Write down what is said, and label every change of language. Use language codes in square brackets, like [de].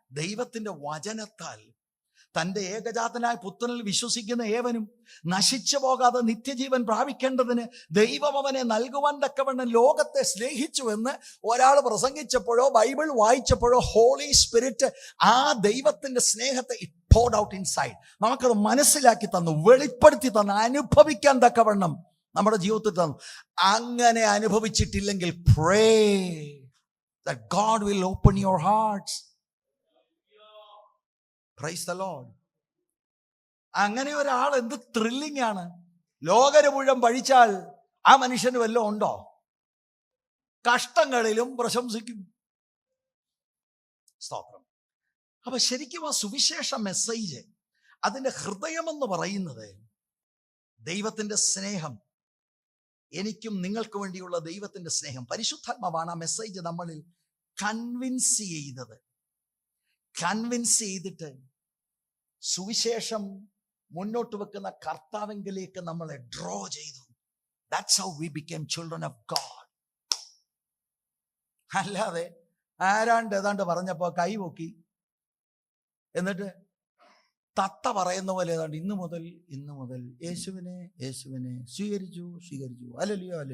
[ml] ദൈവത്തിന്റെ വചനത്താൽ. തന്റെ ഏകജാതനായ പുത്രനിൽ വിശ്വസിക്കുന്ന ഏവനും നശിച്ചു പോകാതെ നിത്യജീവൻ പ്രാപിക്കേണ്ടതിന് ദൈവം അവനെ നൽകുവാൻ തക്കവണ്ണം ലോകത്തെ സ്നേഹിച്ചുവെന്ന് ഒരാൾ പ്രസംഗിച്ചപ്പോഴോ ബൈബിൾ വായിച്ചപ്പോഴോ ഹോളി സ്പിരിറ്റ് ആ ദൈവത്തിന്റെ സ്നേഹത്തെ [en] poured out inside. [ml] നമുക്കത് മനസ്സിലാക്കി തന്നു, വെളിപ്പെടുത്തി തന്നു, അനുഭവിക്കാൻ തക്കവണ്ണം നമ്മുടെ ജീവിതത്തിൽ തന്നു. അങ്ങനെ അനുഭവിച്ചിട്ടില്ലെങ്കിൽ [en] pray that God will open your hearts. Praise the Lord. [ml] അങ്ങനെ ഒരാൾ എന്ത് ത്രില്ലിംഗ് ആണ്. ലോകര് മുഴുവൻ പഴിച്ചാൽ ആ മനുഷ്യന് വല്ലതും ഉണ്ടോ? കഷ്ടങ്ങളിലും പ്രശംസിക്കും. സ്തോത്രം. അപ്പൊ ശരിക്കും ആ സുവിശേഷ മെസ്സേജ്, അതിന്റെ ഹൃദയമെന്ന് പറയുന്നത് ദൈവത്തിന്റെ സ്നേഹം, എനിക്കും നിങ്ങൾക്ക് വേണ്ടിയുള്ള ദൈവത്തിന്റെ സ്നേഹം. പരിശുദ്ധാത്മാവാണ് ആ മെസ്സേജ് നമ്മളിൽ കൺവിൻസ് ചെയ്തത്. കൺവിൻസ് ചെയ്തിട്ട് സുവിശേഷം മുന്നോട്ട് വെക്കുന്ന കർത്താവിലേക്ക് നമ്മളെ ഡ്രോ ചെയ്തു. [en] That's how we became children of God. [ml] അല്ലാതെ ഏതാണ്ട് പറഞ്ഞപ്പോ കൈപൊക്കി എന്നിട്ട് തത്ത പറയുന്ന പോലെ ഏതാണ്ട് ഇന്നു മുതൽ യേശുവിനെ സ്വീകരിച്ചു. ഹല്ലേലൂയ.